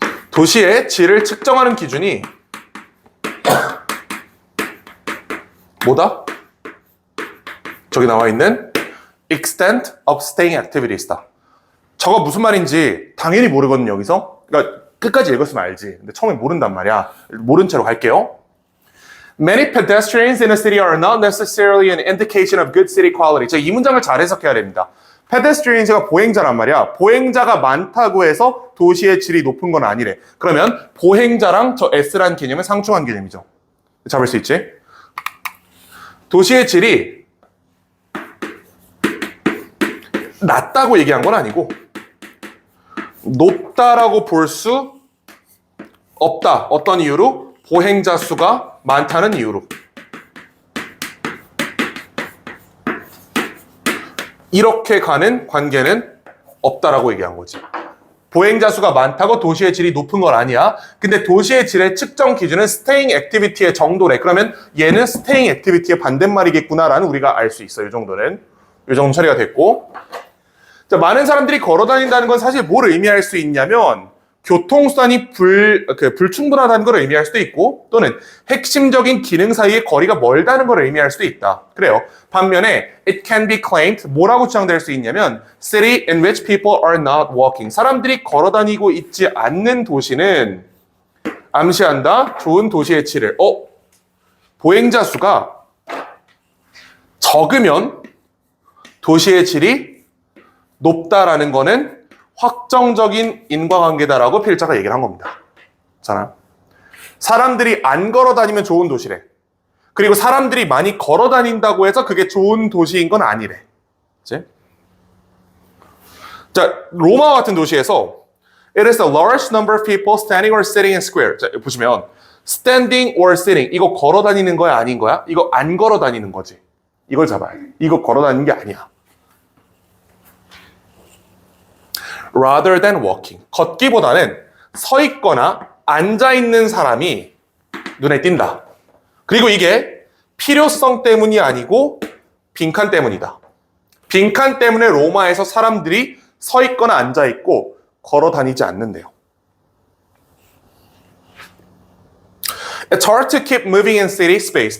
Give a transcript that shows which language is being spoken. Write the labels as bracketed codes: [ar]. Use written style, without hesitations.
[ko] 도시의 질을 측정하는 기준이 뭐다? 저기 나와 있는 [en] extent of staying activities [ko] 다. 저거 무슨 말인지 당연히 모르거든요, 여기서. 그러니까 끝까지 읽었으면 알지. 근데 처음에 모른단 말이야. 모른 채로 갈게요. [en] Many pedestrians in a city are not necessarily an indication of good city quality. [ko] 자, 이 문장을 잘 해석해야 됩니다. pedestrians가 보행자란 말이야. 보행자가 많다고 해서 도시의 질이 높은 건 아니래. 그러면 보행자랑 저 S란 개념은 상충한 개념이죠. 잡을 수 있지? 도시의 질이 낮다고 얘기한 건 아니고 높다라고 볼 수 없다. 어떤 이유로? 보행자 수가 많다는 이유로. 이렇게 가는 관계는 없다라고 얘기한 거지. 보행자 수가 많다고 도시의 질이 높은 건 아니야. 근데 도시의 질의 측정 기준은 staying activity의 정도래. 그러면 얘는 staying activity의 반대말이겠구나라는 우리가 알 수 있어. 이 정도는. 이 정도 처리가 됐고. 자, 많은 사람들이 걸어 다닌다는 건 사실 뭘 의미할 수 있냐면 교통수단이 불충분하다는 걸 의미할 수도 있고 또는 핵심적인 기능 사이의 거리가 멀다는 걸 의미할 수도 있다. 그래요. [en] 반면에 it can be claimed [ko] 뭐라고 주장될 수 있냐면 [en] city in which people are not walking. [ko] 사람들이 걸어 다니고 있지 않는 도시는 암시한다. 좋은 도시의 질을. 보행자 수가 적으면 도시의 질이 높다라는 거는 확정적인 인과관계다라고 필자가 얘기를 한 겁니다. 잖아. 사람들이 안 걸어 다니면 좋은 도시래. 그리고 사람들이 많이 걸어 다닌다고 해서 그게 좋은 도시인 건 아니래. 그치? 자, 로마 같은 도시에서 [en] it is a large number of people standing or sitting in square. [ko] 자, 보시면 standing or sitting 이거 걸어 다니는 거야 아닌 거야? 이거 안 걸어 다니는 거지. 이걸 잡아야 돼. 이거 걸어 다니는 게 아니야. [en] rather than walking. [ko] 걷기보다는 서 있거나 앉아 있는 사람이 눈에 띈다. 그리고 이게 필요성 때문이 아니고 빈칸 때문이다. 빈칸 때문에 로마에서 사람들이 서 있거나 앉아 있고 걸어 다니지 않는데요. [en] It's hard to keep moving in city space.